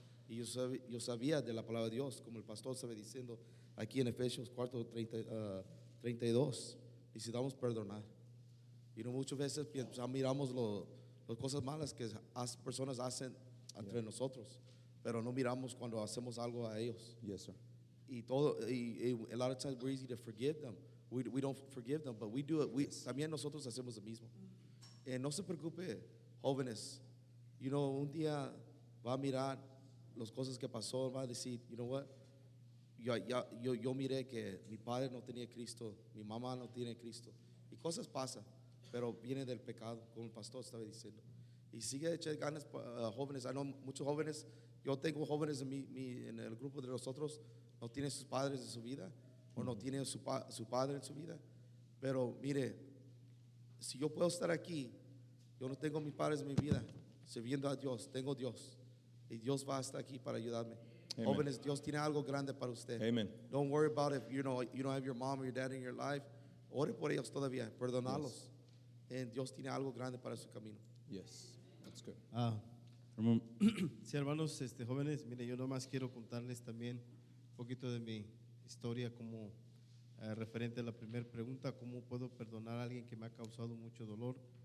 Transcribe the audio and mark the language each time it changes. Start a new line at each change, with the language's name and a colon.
Spanish: Y yo sabía de la palabra de Dios, como el pastor estaba diciendo aquí en Efesios 4:32, necesitamos perdonar. Y no muchas veces miramos las cosas malas que las personas hacen entre nosotros, pero no miramos cuando hacemos algo a ellos.
English: Yes, sir. Y a lot of times we're easy to forgive them. We don't forgive them, but we do it.
Spanish: También nosotros hacemos lo mismo. No se preocupe, jóvenes. Un día va a mirar las cosas que pasó, va a decir,
English: you know what?
Spanish: Yo miré que mi padre no tenía Cristo, mi mamá no tiene Cristo. Y cosas pasan, pero viene del pecado, como el pastor estaba diciendo. Y sigue echando ganas, jóvenes. Hay muchos jóvenes. Yo tengo jóvenes en el grupo de nosotros, no tienen sus padres en su vida, o no tienen su padre en su vida. Pero mire, si yo puedo estar aquí, yo no tengo mis padres en mi vida, sirviendo a Dios, tengo Dios. Y Dios va a estar aquí para ayudarme. Amen. Jóvenes, Dios tiene algo grande para usted. Amen.
English: Don't worry about if you don't have your mom or your dad in your life.
Spanish: Ore por ellos todavía, perdonarlos. Y Dios tiene algo grande para su camino.
English: Yes, that's good.
Spanish: Sí, hermanos, jóvenes, mire, yo nomás quiero contarles también un poquito de mi historia como referente a la primera pregunta, ¿cómo puedo perdonar a alguien que me ha causado mucho dolor?